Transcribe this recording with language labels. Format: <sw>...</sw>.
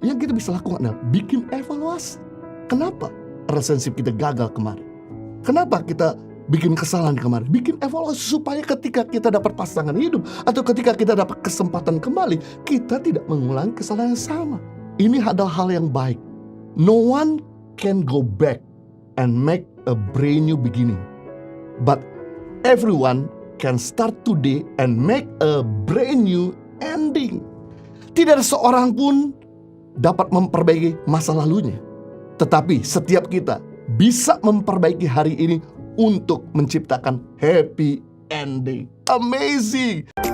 <id>Yang kita bisa lakukan adalah bikin evaluasi. Kenapa relationship kita gagal kemarin? Kenapa kita bikin kesalahan kemarin? Bikin evaluasi supaya ketika kita dapat pasangan hidup atau ketika kita dapat kesempatan kembali, kita tidak mengulangi kesalahan yang sama. Ini adalah hal yang baik.</id> <en>No one can go back and make a brand new beginning, but everyone can start today and make a brand new ending.</en> <id>Tidak ada seorang pun dapat memperbaiki masa lalunya, tetapi setiap kita bisa memperbaiki hari ini untuk menciptakan happy ending.</id> <en>Amazing!</en>